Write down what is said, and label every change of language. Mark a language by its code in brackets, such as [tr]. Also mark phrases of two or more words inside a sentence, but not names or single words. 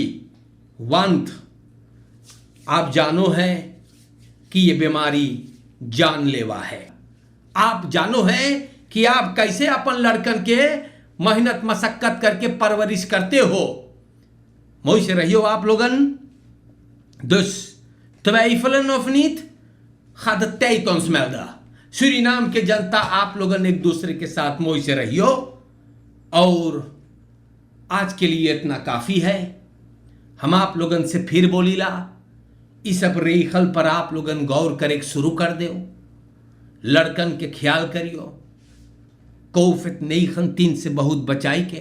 [hns] वंत आप जानो है कि ये बीमारी जानलेवा है। आप जानो है कि आप कैसे अपन लड़कन के मेहनत मशक्कत करके परवरिश करते हो। मोई से रहियो आप लोगन। [nl] Dus twijfelen of niet, gaat de tijd ons melden। [hns] सूरीनाम के जनता आप लोगन एक दूसरे के साथ मोई से रहियो। और आज के लिए इतना काफी है। हम आप लोगन से फिर बोलीला, इस सब रेखल पर आप लोगन गौर करे शुरू कर दो। लड़कन के ख्याल करियो, कोविड-19 से बहुत बचाई के।